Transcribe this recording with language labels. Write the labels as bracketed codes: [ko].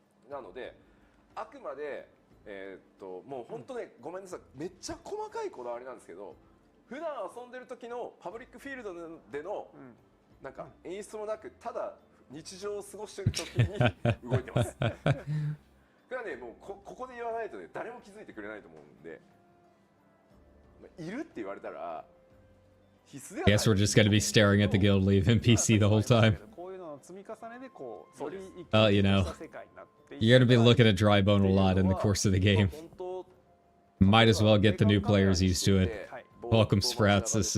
[ja] なのであくまでもう本当ね、ごめんなさい、めっちゃ細かいこだわりなんですけど、普段遊んでる時のパブリックフィールドでのなんか演出もなく、ただ日常を過ごしてる時に動いてます。これはね、もうここで言わないとね、誰も気づいてくれないと思うんで、いるって言われたら必須ではない。 [en] I guess we're just gonna be staring at the guild leave NPC the whole time. [ja] こういうのの積み重ねでこう、 [en] you know, you're gonna be looking at dry bone a lot in the course of the game. Might as well get the new players used to it. Welcome, Sprouts.